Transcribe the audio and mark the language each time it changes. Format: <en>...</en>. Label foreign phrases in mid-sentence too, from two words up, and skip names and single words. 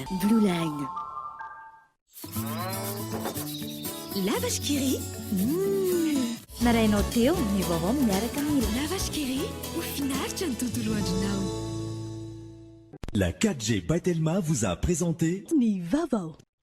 <mg>Blue Line. La vache qui rit. Marainao teo ny vaovao miaraka amin'ny La vache qui rit. Mahafinaritra ny tontolo andronao.</mg> <fr>La 4G by Telma vous a présenté</fr> <mg>Ni vaovao.</mg>